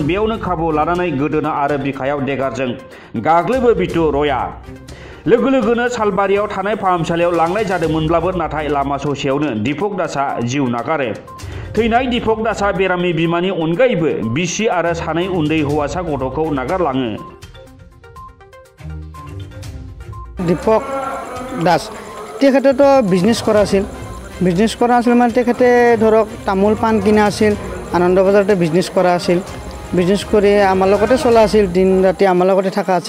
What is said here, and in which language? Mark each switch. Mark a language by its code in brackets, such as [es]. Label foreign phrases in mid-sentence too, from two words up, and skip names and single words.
[brx] बेयावनो खाबु लानानै गोदोना आरो बिखायाव देगारजों गाग्लोबो बिट्टु रयआ। लोगो लोगोनो सालबारियाव थानाय फाहामसालियाव लांनाय जादोंमोनब्लाबो नाथाय लामा ससेयावनो दीपक दासआ जिउ नागारो। थैनाय दीपक दासआ बेरामि बिमानि अनगायैबो बिसि आरो सानै उन्दै हौवासा गथ'खौ नागारलाङो। [as] দীপক দাস তেখেতেতো বিজনেছ কৰা আছিল। মানে তেখেতে ধৰক তামোল পাণ কিনা আছিল, আনন্দ বজাৰতে বিজনেছ কৰা আছিল। বিজনেছ কৰি আমাৰ লগতে চলা আছিল, দিন ৰাতি আমাৰ লগতে থকা আছিল।